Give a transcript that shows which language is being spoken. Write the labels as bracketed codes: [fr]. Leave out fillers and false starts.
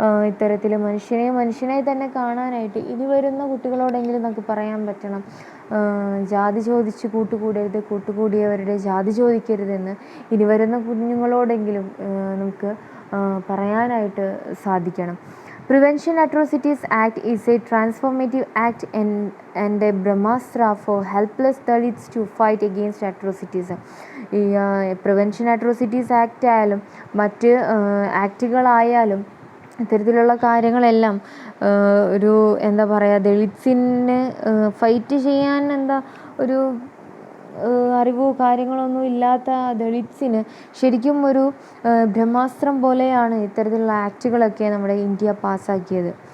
[ml] ഇത്തരത്തിൽ മനുഷ്യനായി തന്നെ കാണാനായിട്ട് ഇനി വരുന്ന കുട്ടികളോടെങ്കിലും നമുക്ക് പറയാൻ പറ്റണം, ജാതി ചോദിച്ച് കൂട്ടുകൂടരുത്, കൂട്ടുകൂടിയവരുടെ ജാതി ചോദിക്കരുതെന്ന് ഇനി വരുന്ന കുഞ്ഞുങ്ങളോടെങ്കിലും നമുക്ക് പറയാനായിട്ട് സാധിക്കണം. [en] Prevention Atrocities Act is a transformative act and a Brahmastra for helpless Dalits to fight against atrocities. [ml] ഈ പ്രിവെൻഷൻ അട്രോസിറ്റീസ് ആക്ട് ആയാലും മറ്റ് ആക്റ്റുകളായാലും ഇത്തരത്തിലുള്ള കാര്യങ്ങളെല്ലാം ഒരു എന്താ പറയുക, ദളിറ്റ്സിന് ഫൈറ്റ് ചെയ്യാൻ ഒരു അറിവോ കാര്യങ്ങളൊന്നും ഇല്ലാത്ത ദളിറ്റ്സിന് ശരിക്കും ഒരു ബ്രഹ്മാസ്ത്രം പോലെയാണ് ഇത്തരത്തിലുള്ള ആക്റ്റുകളൊക്കെ നമ്മുടെ ഇന്ത്യ പാസ്സാക്കിയത്.